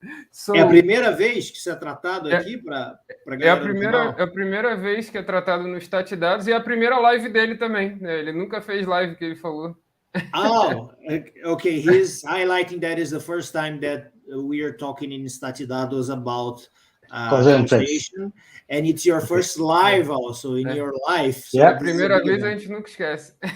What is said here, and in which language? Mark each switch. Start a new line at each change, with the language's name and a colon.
Portuguese: So, é a primeira vez que isso é tratado aqui para a galera do canal? É a primeira vez que é tratado no Stat Dados e é a primeira live dele também. Né? Ele nunca fez live que ele falou.
English: Oh, okay. He's highlighting that is the first time that we are talking in Stat Dados about causation, and it's your first live also in your life.
Portuguese: So é a primeira vez, a gente nunca esquece.